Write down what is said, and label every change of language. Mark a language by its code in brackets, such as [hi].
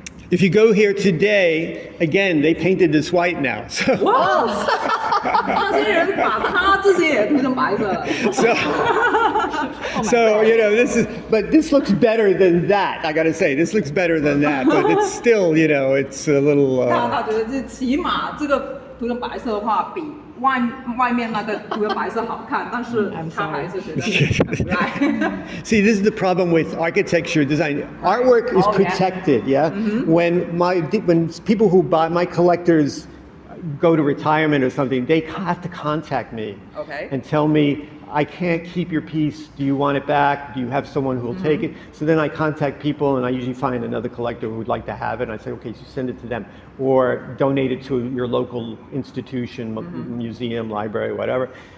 [en] If you go here today, again, they painted this white now. So, [zh] 哇，那些人把他这些也涂成白色了。 [en] so this looks better than that. I got to say, this looks better than that, but it's still, it's a little. [zh] 他觉得这起码这个涂成白色的话，比外面那个涂成白色好看，但是他还是觉得来。 [en] See, this is the problem with architecture design. Artwork is protected, yeah. When people who buy my collectors go to retirement or something, they have to contact me and tell me, I can't keep your piece. Do you want it back? Do you have someone who will take it? So then I contact people, and I usually find another collector who would like to have it. And I say, okay, so send it to them, or donate it to your local institution, museum, library, whatever.